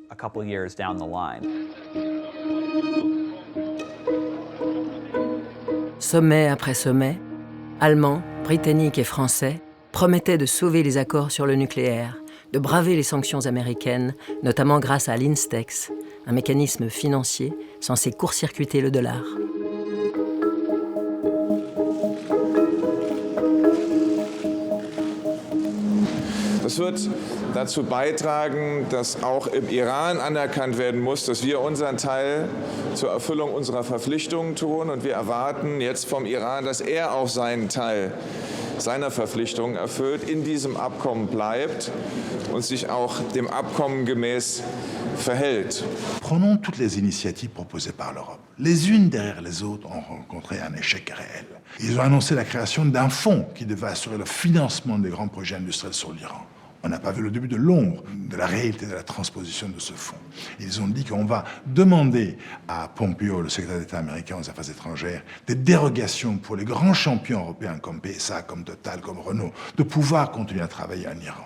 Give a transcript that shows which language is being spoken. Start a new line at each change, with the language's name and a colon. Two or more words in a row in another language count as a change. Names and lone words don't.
French: Sommet après sommet, Allemands, Britanniques et Français promettaient de sauver les accords sur le nucléaire, de braver les sanctions américaines, notamment grâce à l'Instex, un mécanisme financier censé court-circuiter le dollar.
German: Das wird dazu beitragen, dass auch im Iran anerkannt werden muss, dass wir unseren Teil zur Erfüllung unserer Verpflichtungen tun. Und wir erwarten jetzt vom Iran, dass er auch seinen Teil seiner Verpflichtungen erfüllt, in diesem Abkommen bleibt und sich auch dem Abkommen gemäß verhält.
French: Prenons toutes les initiatives proposées par l'Europe. Les unes derrière les autres ont rencontré un échec réel. Ils ont annoncé la création d'un fonds qui devait assurer le financement des grands projets industriels sur l'Iran. On n'a pas vu le début de l'ombre de la réalité de la transposition de ce fonds. Ils ont dit qu'on va demander à Pompeo, le secrétaire d'État américain aux Affaires étrangères, des dérogations pour les grands champions européens comme PSA, comme Total, comme Renault, de pouvoir continuer à travailler en Iran.